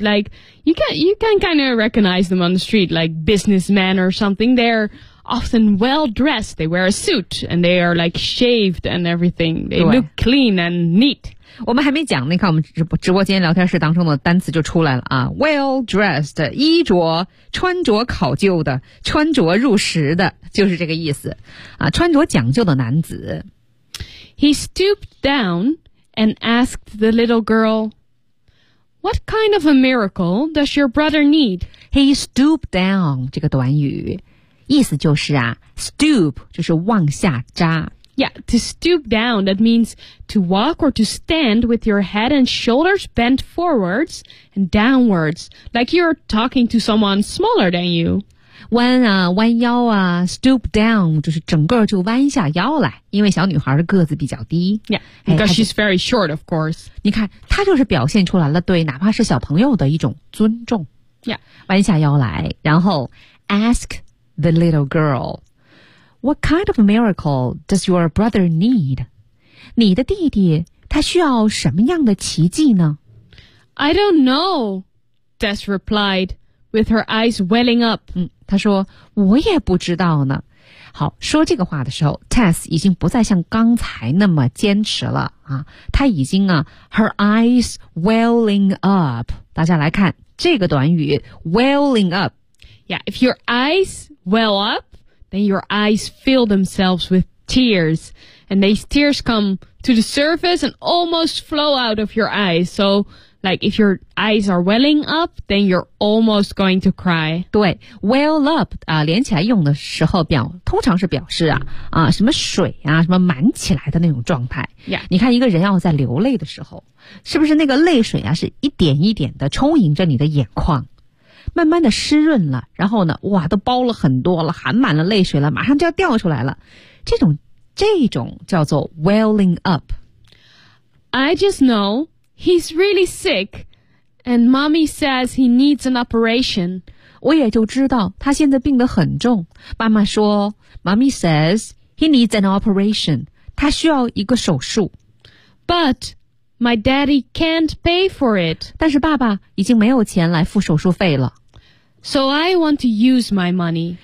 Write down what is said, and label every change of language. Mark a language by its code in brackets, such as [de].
[en] Like, you can kind of recognize them on the street, like businessmen or something. They're often well-dressed. They wear a suit and they are like shaved and everything. They look clean and neat. [zh] 我们还没讲，你看我们直播间聊天室当中的单词就出来了啊 ，well-dressed， 衣着穿着考究的，穿着入时的，就是这个意思啊，穿着讲究的男子。 [en] He stooped down and asked the little girl, "What kind of a miracle does your brother need?" [zh] He stooped down 这个短语，意思就是啊 ，stoop 就是往下扎。 [en] Yeah, to stoop down, that means to walk or to stand with your head and shoulders bent forwards and downwards, like you're talking to someone smaller than you. [zh] 弯腰啊, stoop down, 就是整个就弯下腰来，因为小女孩的个子比较低。 [en] Yeah, because she's very short, of course. [zh] 你看，她就是表现出来了对哪怕是小朋友的一种尊重。 [en] Yeah. [zh] 弯下腰来，然后 [en] ask the little girl,What kind of miracle does your brother need? [zh] 你的弟弟他需要什么样的奇迹呢? [en] I don't know, Tess replied, with her eyes welling up. [zh] 他说我也不知道呢。好，说这个话的时候 ,Tess 已经不再像刚才那么坚持了。啊、他已经啊 , [en] her eyes welling up. [zh] 大家来看这个短语 ,welling up. [en] Yeah, if your eyes well up,Then your eyes fill themselves with tears. And these tears come to the surface and almost flow out of your eyes. So Like if your eyes are welling up, then you're almost going to cry. [zh] 对 ,well up, 啊连起来用的时候表通常是表示啊啊什么水啊什么满起来的那种状态。 [en] Yeah. [zh] 你看一个人要在流泪的时候是不是那个泪水啊是一点一点的充盈着你的眼眶。慢慢的湿润了然后呢哇都包了很多了含满了泪水了马上就要掉出来了。这种叫做 welling up。 [en] I just know,He's really sick, and mommy says he needs an operation. [zh] 我也就知道他现在病得很重。妈妈说 [en] ,mommy says he needs an operation. [zh] 他需要一个手术。 [en] But my daddy can't pay for it. [zh] 但是爸爸已经没有钱来付手术费了。 [en] So I want to use my money.